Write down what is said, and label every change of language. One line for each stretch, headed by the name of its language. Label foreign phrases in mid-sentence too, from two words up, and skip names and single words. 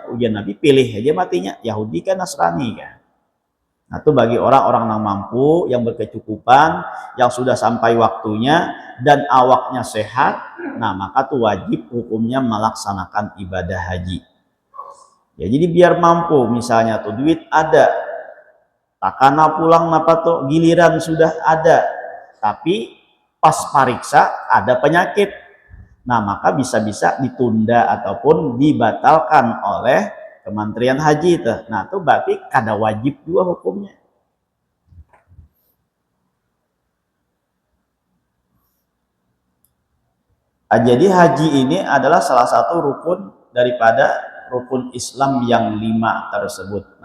Indonesian: Ujian Nabi pilih aja matinya Yahudi kan Nasrani kan. Nah itu bagi orang-orang yang mampu, yang berkecukupan, yang sudah sampai waktunya dan awaknya sehat, nah maka tuh wajib hukumnya melaksanakan ibadah haji.
Banjar: Ya jadi biar mampu, misalnya tuh duit ada, takana pulang napa tuh giliran sudah ada, tapi pas pariksa ada penyakit, nah maka bisa-bisa ditunda ataupun dibatalkan oleh Kementerian Haji itu. Nah itu berarti kada wajib juga hukumnya. Jadi haji ini adalah salah satu rukun daripada rukun Islam yang 5 tersebut.